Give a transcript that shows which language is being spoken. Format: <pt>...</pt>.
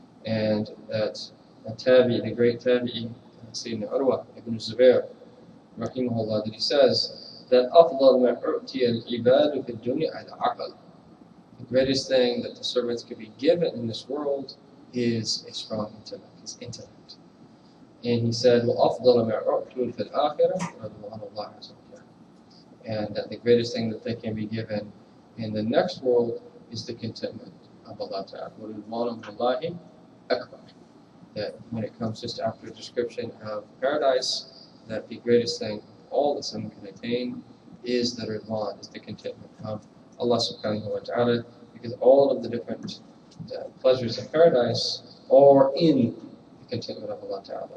<en>And that the great tabi'i, Sayyidina Urwa ibn Zubair, rahimahullah, that he says that</en> <ar>أَفْضَلْ مَا أُعْتِيَ الْعِبَادُ فِي الدُّنْيَا الْعَقْلِ.</ar> <en>The greatest thing that the servants can be given in this world is a strong intellect, his intellect. And he said,</en> <ar>وَأَفْضَلَ مَا أُعْتُوا فِي الْآخِرَةِ رَضْوَانُ اللَّهِ عَزَّ وَجَلَّ.</ar> <en>And that the greatest thing that they can be given in the next world is the contentment of Allah Ta'ala.</en> <ar>وَرِضْوَانُ اللَّهِ أَكْبَرُ.</ar> <en>That when it comes just after a description of paradise, that the greatest thing of all that someone can attain is the ridwan, is the contentment of Allah subhanahu wa ta'ala, because all of the different pleasures of paradise are in the contentment of Allah ta'ala.</en>